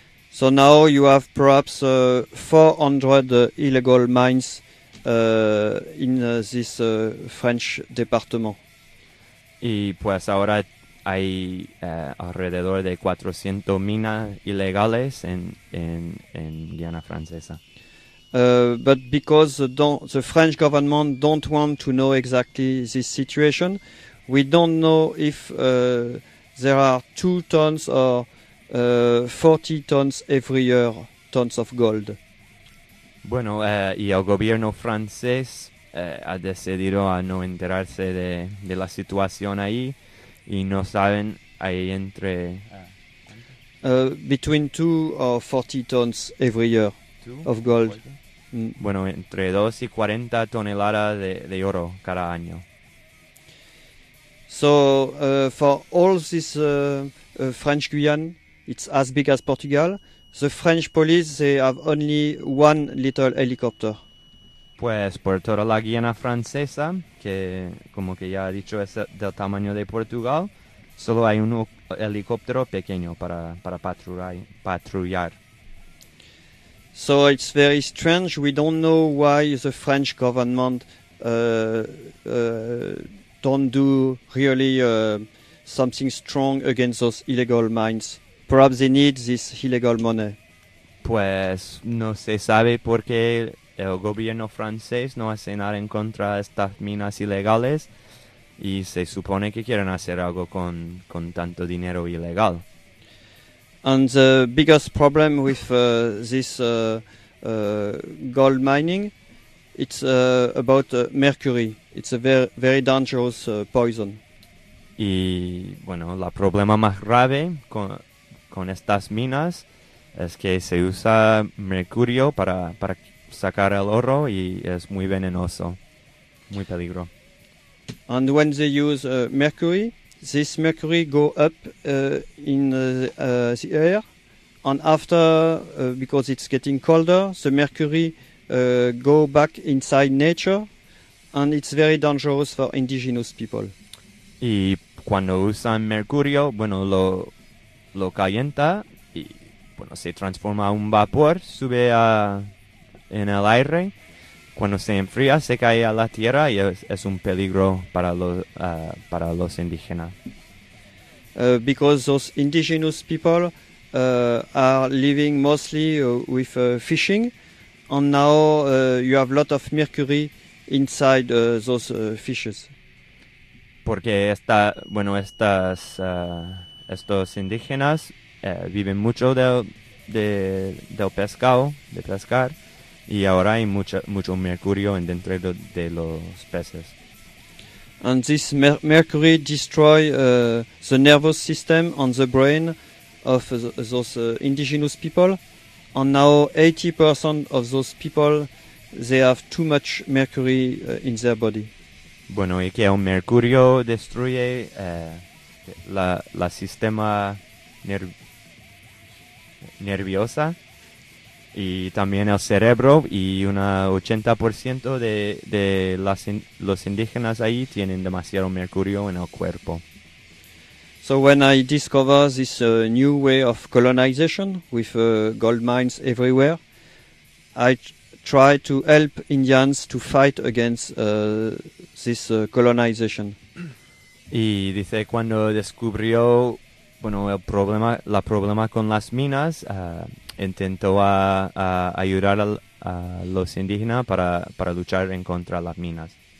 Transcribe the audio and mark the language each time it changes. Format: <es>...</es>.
<en>So now you have perhaps 400 illegal mines in this French department.</en> <es>Y pues ahora hay alrededor de 400 minas ilegales en Guiana Francesa.</es> <en>But because the French government don't want to know exactly this situation, we don't know if there are 2 tons or 40 tons every year, tons of gold.</en> <es>Y el gobierno francés ha decidido a no enterarse de la situación ahí y no saben ahí entre...</es> <en>Between 2 or 40 tons every year of gold.</en> <es>Entre 2 y 40 toneladas de oro cada año.</es> <en>So, for all this French Guiana, it's as big as Portugal. The French police, they have only one little helicopter.</en> <es>Pues por toda la Guiana Francesa, que como que ya he dicho es del tamaño de Portugal, solo hay un helicóptero pequeño para patrullar.</es> <en>So it's very strange. We don't know why the French government don't do really something strong against those illegal mines. Perhaps they need this illegal money.</en> <es>Pues no se sabe por qué el gobierno francés no hace nada en contra de estas minas ilegales y se supone que quieren hacer algo con tanto dinero ilegal.</es> <en>And the biggest problem with this gold mining, it's about mercury. It's a very dangerous poison.</en> <es>Y bueno, la problema más grave con estas minas es que se usa mercurio para sacar el oro y es muy venenoso, muy peligro.</es> <en>And when they use mercury, this mercury go up in the air, and after, because it's getting colder, the mercury go back inside nature, and it's very dangerous for indigenous people.</en> <es>Y cuando usan mercurio, bueno, lo calienta y bueno, se transforma en un vapor, sube en el aire. Cuando se enfría, se cae a la tierra y es un peligro para los indígenas.</es> <en>Because those indigenous people are living mostly with fishing, and now you have a lot of mercury inside those fishes.</en> <es>Porque estos indígenas viven mucho del pescado, de pescar. Y ahora hay mucho mercurio dentro de los peces.</es> <en>And this mercury destroy the nervous system and the brain of those indigenous people. And now 80% of those people, they have too much mercury in their body.</en> <es>Bueno, y que el mercurio destruye la sistema nerviosa. Y también el cerebro, y un 80% de los indígenas ahí tienen demasiado mercurio en el cuerpo.</es> <en>So when I discover this new way of colonization with gold mines everywhere, I try to help Indians to fight against this colonization.</en> <es>Y dice cuando descubrió, bueno, el problema con las minas, intentó a ayudar a los indígenas para luchar en contra las minas.</es>